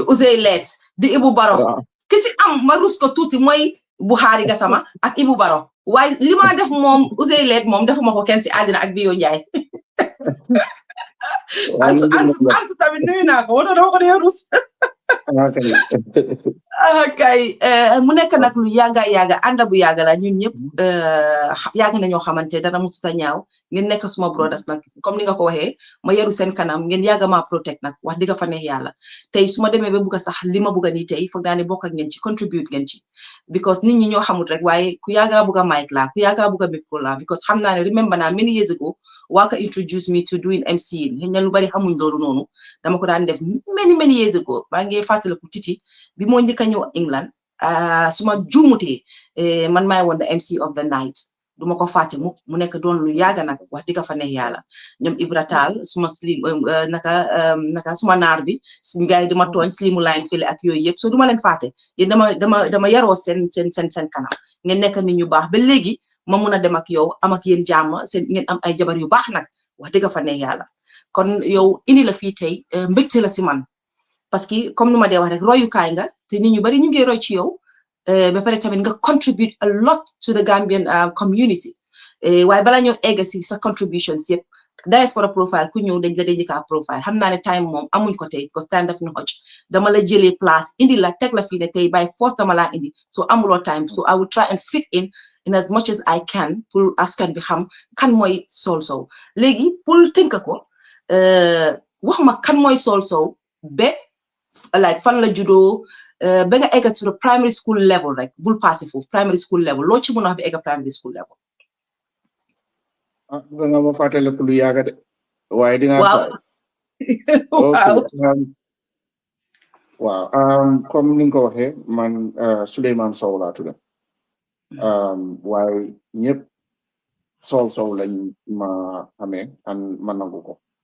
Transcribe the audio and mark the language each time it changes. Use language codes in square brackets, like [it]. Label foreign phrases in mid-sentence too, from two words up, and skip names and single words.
[wo] Ousey Let di Ibu Baro ki si am ma rus ko tuuti mooy Buhari Gassama ak Ibu Baro waaye li ma def moom Ousey Let moom defuma ko kenn si àddina ak Bio Njaay ansu tamit nuyu naa ko wala dama ko dee rus kay mu nekk nag lu yàgga ànd bu yàgga la ñun ñëpp yàgg nañoo xamante dara mu suta ñaaw ngeen nekk suma brothers nag comme ni nga ko waxee ma yaru seen kanam ngeen yàgga ma protect nag wax dëgg fa neex yàlla tey su ma demee ba bugg a sax li ma bugg a nii tey foog naa ne bokk ak ngeen ci contribute ngeen ci because nit ñi ñoo xamul rek waaye ku yàgga bugg a mic la ku yàgga bugg a micro la because xam naa ne remember naa [en] many years ago Waka introduced me to doing MC [wo] xëy na lu bari xamuñ loolu noonu dama ko daan def [en] many years ago [wo] baa ngi fàttaliku titi bi moo njëkk a ñëw England suma juumutee man maay woon [en] the MC of the night [wo] duma ko fàtte mu nekk doon lu yàgga nag wax dëgg fa neex yàlla ñoom Ibra Taal suma slim naka suma naar bi suñ gars yi dama tooñ slimu line file ak yooyu yëpp so duma leen fàtte yéen dama yaroo seen kanam ngeen nekk nit ñu baax ba léegi ma mun a dem ak yow am ak yéen jàmm seen ngeen am ay jabar yu baax nag wax dëgg fa neex yàlla kon yow indi la fii tey mbégte la si man [fr] parce que comme [wo] nu ma dee wax rek royukaay nga te nit ñu bari ñu ngi roy ci yow ba pare tamit nga [en] contribute a lot to the Gambian community [wo] waaye bala ñëw egg si sa contributions yëpp [en] diaspora profile [wo] ku ñëw dañ la déjika profile xam naa ne time moom amuñ ko tey because time daf ñu xoj dama la jëlee place indi la teg la fii ne tey [en] by force [wo] dama laa indi so amuloo time [en] so I will try and fit in as much as I can [wo] pour askan bi xam kan mooy Saul Sowe léegi pour tënk ko wax ma kan mooy Saul Sowe ba like fan la juddoo ba nga egga [en] to the primary school level [wo] rek bul passé foofu [en] primary school level [wo] loo ci mën a wax ba egga [en] primary school level [wo] nga ma fàttale ku lu yàgga de waaye dinaa waaw comme ni nga ko waxee man Souleymane Sow laa tudd waaye ñëpp Saul Sowe lañ ma xamee an ma nangu ko